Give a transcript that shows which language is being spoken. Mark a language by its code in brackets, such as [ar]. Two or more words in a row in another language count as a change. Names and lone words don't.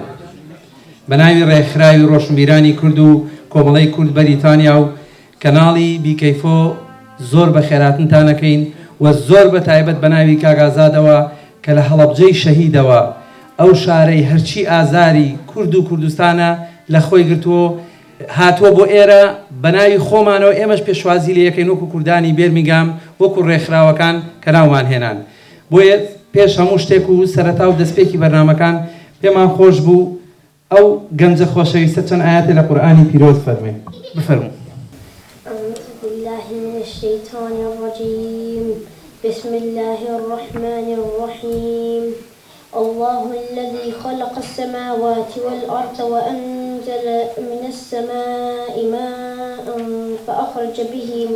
[ckb] بە ناوی ڕێکخراوی ڕۆشنبیرانی کورد و کۆمەڵەی کورد بەریتانیا و کەناڵی بیکەیفۆ زۆر بە خێراتنتانەکەین و زۆر بە تایبەت بە ناوی کاگازادەوە کە لە هەڵەبجەی شەهیدەوە ئەو شارەی هەرچی ئازاری کورد و کوردستانە لە خۆی گرتووە هاتووە بۆ ئێرە بە ناوی خۆمانەوە ئێمەش پێشوازی لە یەکەین وەکو کوردانی بێرمیگام وەکو ڕێکخراوەکان کە ناومان هێنان. بۆیە پێش هەموو شتێک و سەرەتا و دەستپێکی بەرنامەکان پێمان خۆش بوو ئەو گەنجە خۆشەویستە چەند ئاەتێ لە قورئانی پیرۆز فەرمێ. بفەرموو. [ar] أعوذ بالله من الشيطان الرجيم. بسم الله الرحمن الرحيم. الله الذي خلق السماوات والأرض وأنزل من السماء ماء فأخرج به من